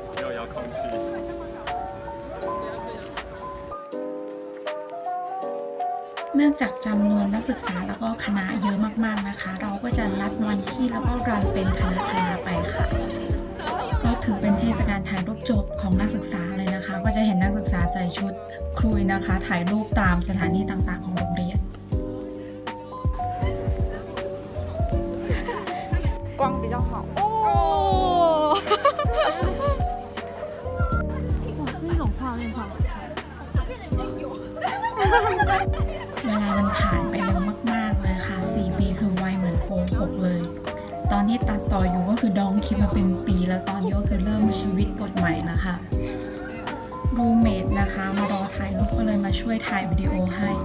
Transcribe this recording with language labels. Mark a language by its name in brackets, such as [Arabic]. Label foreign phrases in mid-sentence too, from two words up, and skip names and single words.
[Thai] เนื่องจากจำนวนนักศึกษาแล้วก็คณะเยอะมากๆนะคะ เราก็จะนัดวันที่แล้วก็รันเป็นคณะไปค่ะ ก็ถือเป็นเทศกาลถ่ายรูปจบของนักศึกษาเลยนะคะ ก็จะเห็นนักศึกษาใส่ชุดคลุยนะคะ ถ่ายรูปตามสถานที่ต่างๆของโรงเรียน [Chinese] 光比较好哦。哇，这种画面超好看。 [Thai] เวลามันผ่านไปเร็วมากๆเลยค่ะ 4 ปีคือไวเหมือนโกหกเลย ตอนที่ตัดต่ออยู่ก็คือดองคลิปมาเป็นปีแล้วตอนนี้ก็คือเริ่มชีวิตบทใหม่แล้วค่ะ รูเมทนะคะมารอถ่ายรูปก็เลยมาช่วยถ่ายวิดีโอให้